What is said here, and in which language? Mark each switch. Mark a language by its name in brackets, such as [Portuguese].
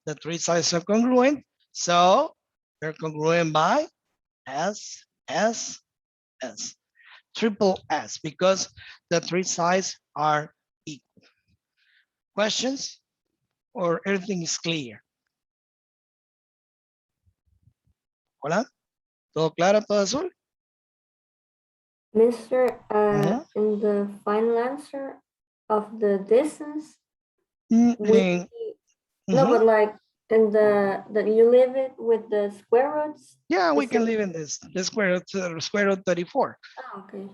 [English] The three sides are congruent. So they're congruent by S, S, S. Triple S because the three sides are equal. Questions or everything is clear? [Spanish] Hola, ¿todo claro, todo azul? [English] Mr. In the final answer of the distance, we no, but like in the that you leave it with the square roots. Yeah, we can leave in this the square root 34. Oh, okay.